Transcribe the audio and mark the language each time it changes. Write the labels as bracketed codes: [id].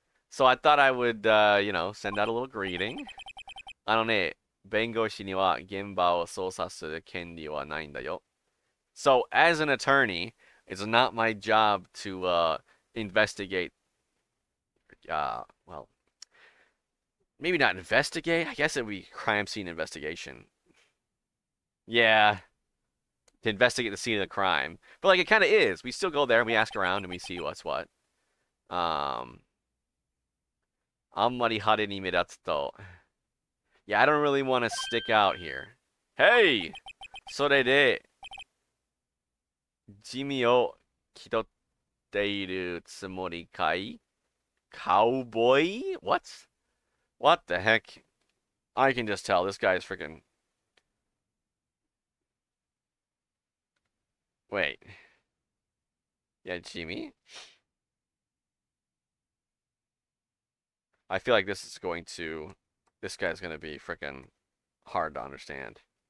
[en] So I thought I would, send out a little greeting. [ja] あのね、弁護士には現場を捜査する権利はないんだよ. [en] So as an attorney, it's not my job to investigate. Well, maybe not investigate. I guess it would be crime scene investigation. Yeah, to investigate the scene of the crime. But like it kind of is. We still go there and we ask around and we see what's what. [ja] あんまり派手に目立つと. [en] Yeah, I don't really want to stick out here. Hey! [ja] それで、地味を気取っているつもりかい? [en] Cowboy? What the heck? I can just tell this guy is freaking. Wait. Yeah, Jimmy? I feel like this guy's gonna be freaking hard to understand.